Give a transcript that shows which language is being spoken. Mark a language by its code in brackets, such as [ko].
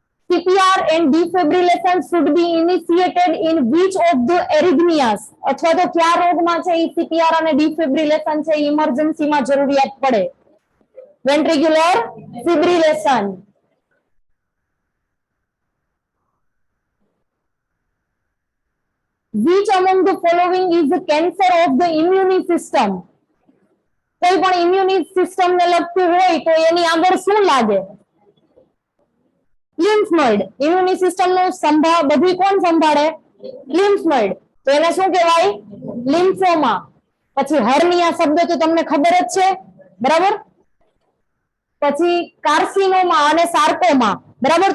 [en] CPR and defibrillation should be initiated in which of the arrhythmias? [gu] અથવા તો કયા રોગમાં છે એ CPR અને defibrillation છે ઇમરજન્સીમાં જરૂરિયાત પડે? [en] Ventricular fibrillation. Which among the following is the cancer of the immune system? [gu] કોઈ પણ ઇમ્યુની સિસ્ટમ ને લગતું હોય તો એની આગળ શું લાગે? Lymph node. ઇમ્યુની સિસ્ટમ નું બધું કોણ સંભાળે? Lymph node. તો એને શું કહેવાય? લિમ્ફોમા. પછી હર્નિયા શબ્દ તો તમને ખબર જ છે, બરાબર? પછી કાર્સિનોમા અને સાર્કોમા, બરાબર?